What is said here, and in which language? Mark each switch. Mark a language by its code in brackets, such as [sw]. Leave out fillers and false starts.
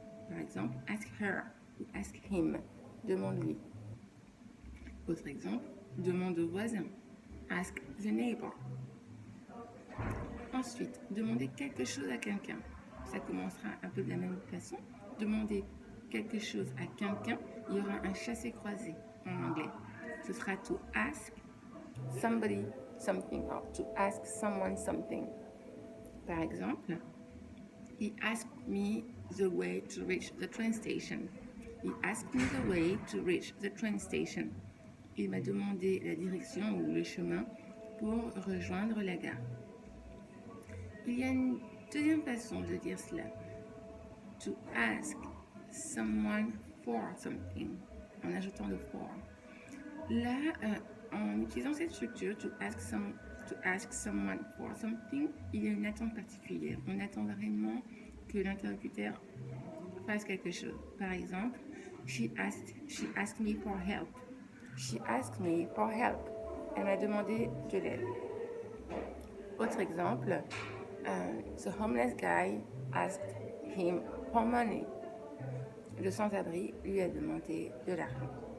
[fr] Par exemple, [en] ask her ou ask him. [fr] Demande-lui. Autre exemple, demande au voisin. [en] Ask the neighbor. [fr] Ensuite, demander quelque chose à quelqu'un. Ça commencera un peu de la même façon. Demander quelque chose à quelqu'un, il y aura un chassé-croisé en anglais. Ce sera [en] to ask somebody something or to ask someone something. [fr] Par exemple, [en] he asked me the way to reach the train station. He asked me the way to reach the train station. [fr] Il m'a demandé la direction ou le chemin pour rejoindre la gare. Il y a une deuxième façon de dire cela. [en] To ask someone for something, [fr] en ajoutant le for. Là, en utilisant cette structure, [en] to ask someone for something, [fr] il y a une attente particulière. On attend vraiment que l'interlocuteur fasse quelque chose. Par exemple, [en] she asked me for help. She asked me for help. [fr] Elle m'a demandé de l'aide. Autre exemple, [en] the homeless guy asked him for money. [fr] Le sans-abri lui a demandé de l'argent.